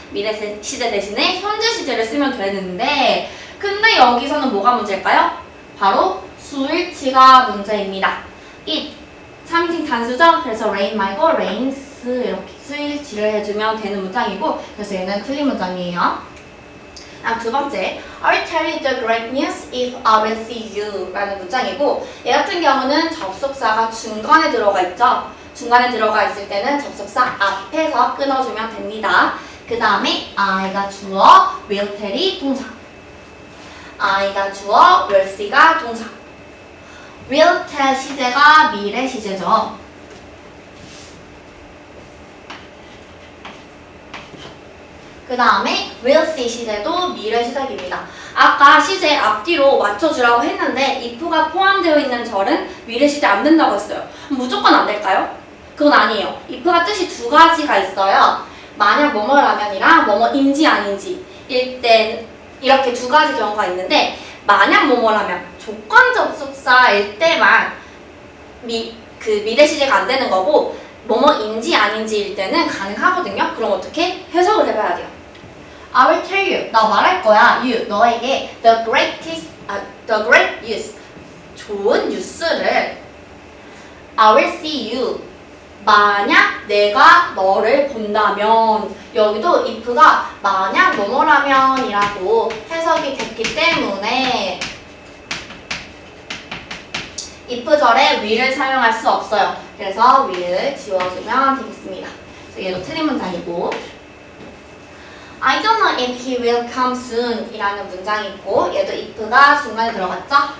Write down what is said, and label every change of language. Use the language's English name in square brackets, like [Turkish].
[Korean] 미래 시제 대신에 현재 시제를 쓰면 되는데 근데 여기서는 뭐가 문제일까요? 바로 수일치가 문제입니다. it 3인칭 단수죠? 그래서 rain 말고 rains 이렇게 수일치를 해주면 되는 문장이고 그래서 얘는 틀린 문장이에요. 두 번째, [English] I will tell you the great news if I will see you [Korean] 라는 문장이고 얘 같은 경우는 접속사가 중간에 들어가 있죠. 중간에 들어가 있을 때는 접속사 앞에서 끊어주면 됩니다. 그 다음에 I가 주어, will tell이 동사. I가 주어, will see가 동사. will tell 시제가 미래 시제죠. 그 다음에 will see 시제도 미래 시제입니다. 아까 시제 앞뒤로 맞춰주라고 했는데 if가 포함되어 있는 절은 미래 시제 안 된다고 했어요. 무조건 안 될까요? 그건 아니에요. if가 뜻이 2가지가 있어요. 만약 뭐뭐라면이랑 뭐뭐인지 아닌지 일땐 이렇게 2가지 경우가 있는데 만약 뭐뭐라면 조건 접속사일 때만 미래 시제가 안 되는 거고 뭐뭐인지 아닌지일 때는 가능하거든요. 그럼 어떻게? 해석을 해봐야 돼요. [English] I will tell you, [Korean] 나 말할 거야. [English] You, [Korean] 너에게 [English] the great news, [Korean] 좋은 뉴스를 [English] I will see you, [Korean] 만약 내가 너를 본다면 여기도 if가 만약 뭐뭐라면 이라고 해석이 됐기 때문에 if절에 will을 사용할 수 없어요. 그래서 will을 지워주면 되겠습니다. 얘도 틀린 문장이고 [English] I don't know if he will come soon [Korean] 이라는 문장이 있고 얘도 if가 중간에 들어갔죠?